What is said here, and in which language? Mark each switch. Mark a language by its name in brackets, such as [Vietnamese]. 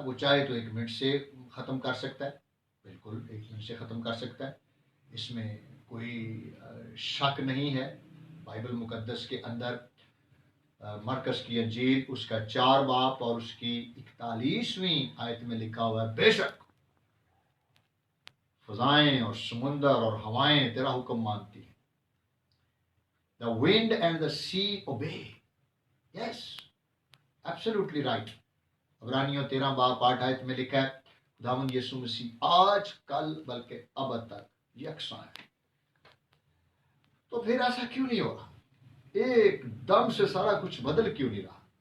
[Hindi] वो चाहे तो 1 मिनट से ख़त्म कर सकता है, बिल्कुल 1 मिनट से ख़त्म कर सकता है, इसमें कोई शक नहीं है। बाइबल मुकद्दस के अंदर मरकस की अंजील उसका 4 बाब और उसकी 41वीं आयत में लिखा हुआ है, बेशक फजाएं और समुंदर और हवाएं तेरा हुक्म मानती हैं। [English] The wind and the sea obey. Yes, absolutely right. [Hindi] इब्रानियों 13 बाब 8 आयत में लिखा है, खुदावंद यीशु मसीह आज कल बल्कि अब तक यकसा है। तो फिर ऐसा क्यों नहीं हो रहा? एकदम से सारा कुछ बदल क्यों नहीं रहा?